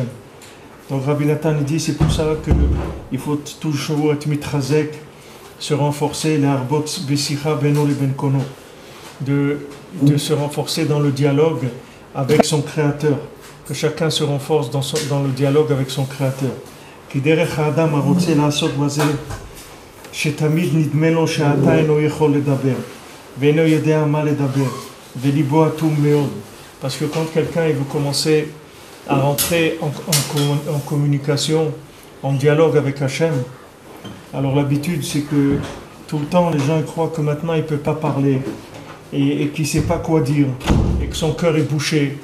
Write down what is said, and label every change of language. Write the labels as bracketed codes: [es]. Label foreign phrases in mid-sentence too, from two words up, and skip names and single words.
[fr] Donc Rabbi Nathan dit, c'est pour ça qu'il faut toujours être mitrazek, se renforcer, [he] להרבות בשיחה בינו לבין קונו, [fr] de se renforcer dans le dialogue avec son Créateur, que chacun se renforce dans le dialogue avec son Créateur. [he] כי דרך האדם הרוצה לעשות בזה, שתמיד נדמה לו שעתה אינו יכול לדבר, ואינו יודע מה לדבר, ולבו אטום מאד. [fr] Parce que quand quelqu'un veut commencer à rentrer en communication, en dialogue avec Hachem, alors l'habitude c'est que tout le temps les gens croient que maintenant il ne peut pas parler et qu'il ne sait pas quoi dire et que son cœur est bouché.